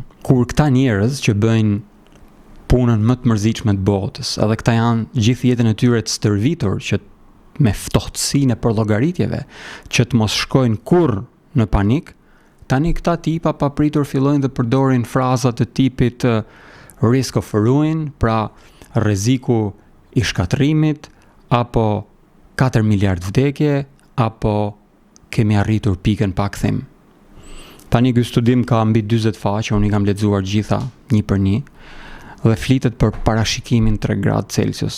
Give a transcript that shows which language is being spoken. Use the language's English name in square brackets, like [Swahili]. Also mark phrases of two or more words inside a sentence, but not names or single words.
[Albanian] Kur këta njerëz që bëjnë punën më të mërzitshme të botës, edhe këta janë gjithë jetën e tyre të stërvitur që me ftohtësinë e përllogaritjeve, që të mos shkojnë kurrë në panik, tani këta tipa papritur fillojnë dhe përdorin fraza të tipit [English] risk of ruin, [Albanian] pra rreziku i shkatrimit, apo 4 miliard vdekje, apo kemi arritur pikën pa kthim. Tani ky studim ka mbi 40 faqe, unë i kam lexuar gjitha një për një dhe flitet për parashikimin 3 gradë Celsius.